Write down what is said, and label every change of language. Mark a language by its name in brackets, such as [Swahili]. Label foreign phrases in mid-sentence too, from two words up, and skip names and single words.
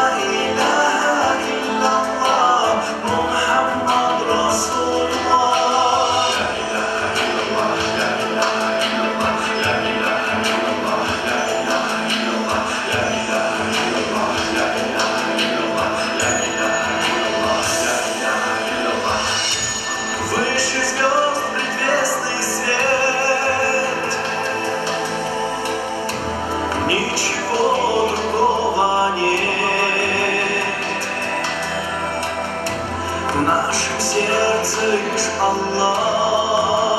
[Arabic] إله إلا الله محمد رسول الله لا إله إلا الله لا إله إلا الله لا إله إلا الله لا إله إلا الله لا إله إلا الله لا إله إلا الله لا إله إلا الله لا إله إلا الله. [Russian] Выше звезд предвестный свет, ничего другого нет. В нашем сердце лишь Аллах.